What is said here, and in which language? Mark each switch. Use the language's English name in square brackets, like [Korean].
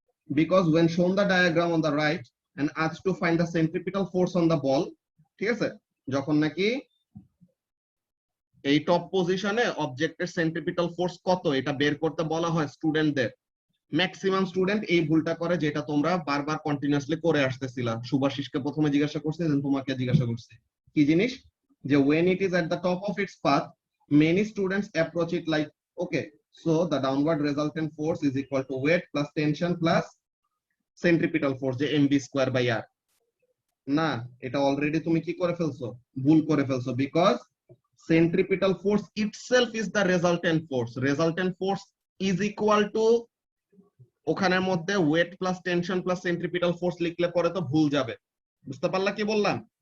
[English] Because when shown the diagram on the right and asked to find the centripetal force on the ball, [Bangla] ঠিক আছে, যখন নাকি এই top পজিশনে অবজেক্টের সেন্ট্রিপিটাল ফোর্স কত এটা বের করতে বলা হয় স্টুডেন্টদের, ম্যাক্সিমাম স্টুডেন্ট এই ভুলটা করে, যেটা তোমরা বারবার কন্টিনিউয়াসলি করে আসতেছিলা। সুভাষিসকে প্রথমে জিজ্ঞাসা করছে, দেন তোমাকে জিজ্ঞাসা করছে কি জিনিস, [English] যে when it is at the top of its path many students approach it like, okay, so the downward resultant force is equal to weight plus tension plus centripetal force, যে mv square by r। [Bangla] না, এটা already তুমি কি করে ফেলছো, ভুল করে ফেলছো, because [English] centripetal force itself is the resultant force. Resultant force is equal to, [Bangla] ওখানের মধ্যে wait plus tension plus centripetal force লিখলে পরে তো ভুল যাবে। বুঝতে পারলা কি বললাম?